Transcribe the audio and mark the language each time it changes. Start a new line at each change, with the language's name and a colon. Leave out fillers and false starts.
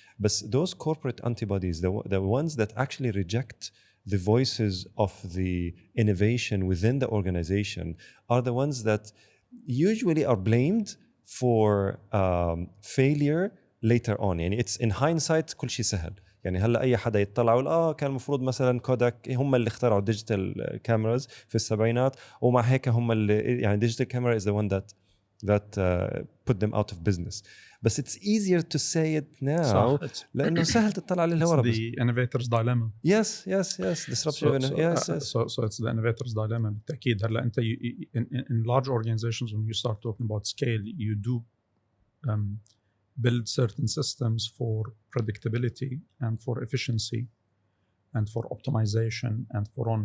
English: But those corporate antibodies, the ones that actually reject the voices of the innovation within the organization, are the ones that usually are blamed for failure later on.
Arabic: يعني
English: it's in hindsight
Arabic: كل شيء سهل. يعني هلا اي حدا يطلع يقول كان المفروض مثلا كوداك هم اللي اخترعوا ديجيتال كاميراز في السبعينات، ومع هيك هم اللي يعني ديجيتال كاميرا
English: is the one that put them out of business. But it's easier to say it now
Arabic: لانه سهل تطلع عليه الورا.
English: It's the innovator's dilemma. Yes disruptive. So it's the innovator's dilemma
Arabic: بالتأكيد. هلا انت
English: in large organizations, when you start talking about scale, you do build certain systems for predictability and for efficiency and for optimization and for on.